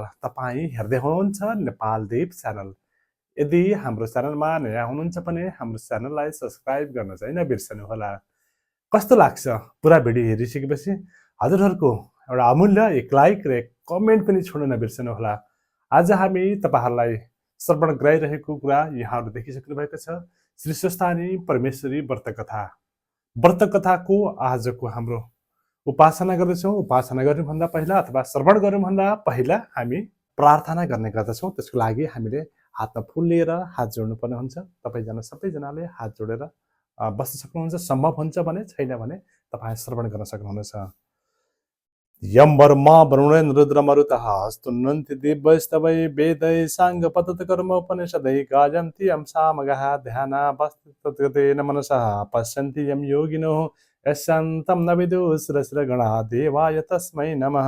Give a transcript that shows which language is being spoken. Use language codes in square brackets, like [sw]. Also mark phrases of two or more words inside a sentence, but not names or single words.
[ne] तपाईँ हेर्दै हुनुहुन्छ नेपाल दीप च्यानल। यदि हाम्रो च्यानलमा नयाँ हुनुहुन्छ भने हाम्रो च्यानललाई सब्स्क्राइब गर्न चाहिँ नबिर्सनुहोला। कस्तो लाग्छ पुरा भिडियो हेरिसकेपछि हजुरहरूको एउटा अमूल्य एक लाइक र एक कमेन्ट पनि छोड्न नबिर्सनुहोला। आज हामी तपाईँहरूलाई श्रवण गराइरहेको कुरा यहाँहरू देखिसक्नु भएको छ, श्री स्वस्थानी परमेश्वरी व्रतकथा। व्रतकथाको आजको हाम्रो उपासना गर्दछौँ। उपासना गर्नुभन्दा पहिला अथवा श्रवण गर्नुभन्दा पहिला हामी प्रार्थना गर्ने गर्दछौँ। त्यसको लागि हामीले हातमा फुल लिएर हात जोड्नुपर्ने हुन्छ। सबैजनाले हात जोडेर बस्न सक्नुहुन्छ। सम्भव हुन्छ भने, छैन भने तपाईँ श्रवण गर्न सक्नुहुनेछ। [sa] यम वर्मा वरुणेन रुद्रमरुतः स्तुन्वन्ति दिव्यस्तवै वेदै साङ्गपतत्कर्म उपनिषदै गायन्ति यं सामगाः ध्यानावस्थितेन मनसः पश्यन्ति यं योगिनो यस्यान्तं न विदुषुरसुरगणा देवाय तस्मै नमः।